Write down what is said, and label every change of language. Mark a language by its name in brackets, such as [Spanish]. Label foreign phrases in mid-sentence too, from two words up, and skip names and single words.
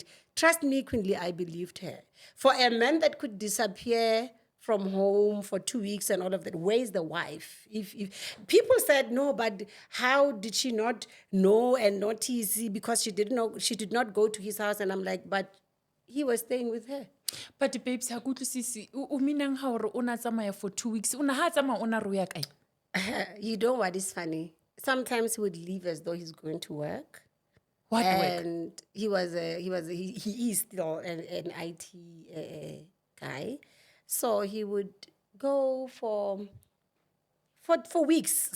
[English] Trust me, Queenlee, I believed her. For a man that could disappear from home for 2 weeks and all of that, where's the wife? If people said no, but how did she not know and notice? Because she did not go to his house. And I'm like, but he was staying with her. But babes, [Southern Sotho] ha kutlwisisi o meaning ha hore o na tsamaya [English] for 2 weeks. [Southern Sotho] O na ha tsamaya o na re o ya kae? [English] You know what is funny? Sometimes he would leave as though he's going to work. What work? And he is still an IT guy. So he would go for weeks.